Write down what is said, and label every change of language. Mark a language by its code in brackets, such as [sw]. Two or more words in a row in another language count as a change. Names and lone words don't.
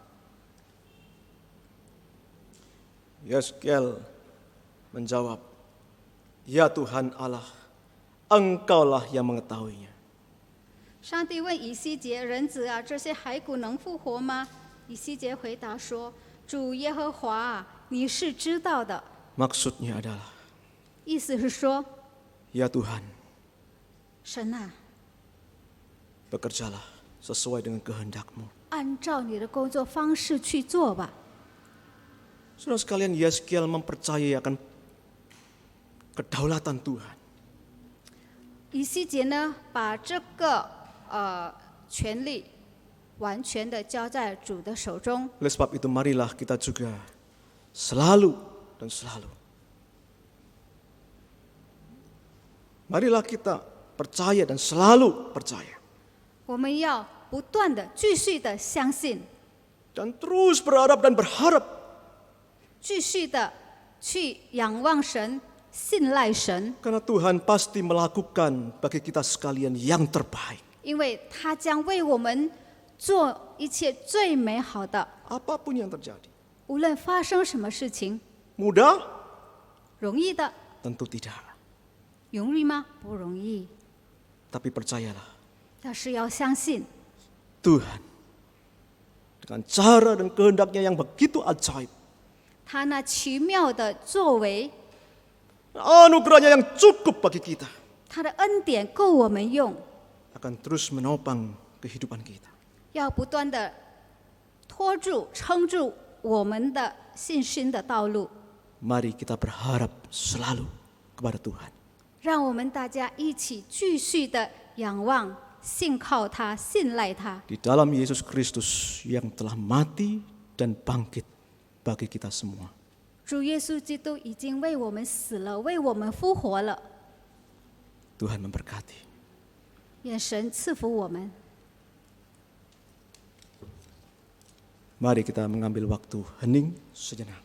[id] Yeskiel menjawab, "Ya Tuhan Allah, Engkaulah yang mengetahuinya." [zh] 上帝问以西结：“人子啊，这些骸骨能复活吗？” 以西结回答说：“主耶和华啊，你是知道的。” [id] Maksudnya adalah, [zh] 意思是说， [id] "Ya Tuhan, [zh] 神啊， [id] bekerjalah sesuai dengan kehendak-Mu." [zh] 按照你的工作方式去做吧。 [id] Saudara sekalian, Yeskiel mempercayai akan kedaulatan Tuhan. [zh] 以西结呢，把这个权利完全的交在主的手中。 [id] Oleh sebab itu marilah kita juga selalu dan selalu, marilah kita percaya dan selalu percaya [zh] 我们要不断的、继续的相信， [id] dan terus berharap dan berharap [zh] 继续的去仰望神、信赖神， [id] karena Tuhan pasti melakukan bagi kita sekalian yang terbaik. [zh] 因为他将为我们做一切最美好的。 [id] Apapun yang terjadi. [zh] 无论发生什么事情， [id] Mudah? [zh] 容易的， [id] Tentu tidak. [zh] 容易吗？不容易。 [id] Tapi percayalah, [zh] 但是要相信， [id] Tuhan dengan cara dan kehendaknya yang begitu ajaib, [zh] 他那奇妙的作为， [id] anugerahnya yang cukup bagi kita, [zh] 他的恩典够我们用， [id] akan terus menopang kehidupan kita. [zh] 要不断的拖住、撑住我们的信心的道路。 [id] Mari kita berharap selalu kepada Tuhan. [zh] 让我们大家一起继续的仰望、信靠他、信赖他， [id] Di dalam Yesus Kristus yang telah mati dan bangkit bagi kita semua. [zh] 主耶稣基督已经为我们死了，为我们复活了。 [id] Tuhan memberkati. [zh] 愿神赐福我们。 [id] Mari kita mengambil waktu hening sejenak.